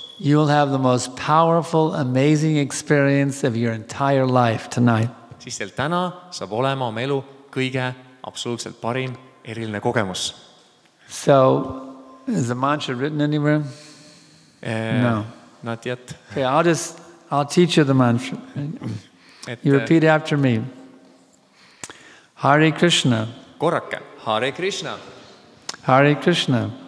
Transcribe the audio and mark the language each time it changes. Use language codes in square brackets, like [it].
[en] you will have the most powerful, amazing experience of your entire life tonight. [et] siis teil täna saab olema oma elu kõige absoluutselt parim eriline kogemus. [en] So, is the mantra written anywhere? No. Not yet. Okay, I'll teach you the mantra. [et] Et, [en] You repeat after me. Hare Krishna, [et] korrake. Hare Krishna. [sa] Hare Krishna,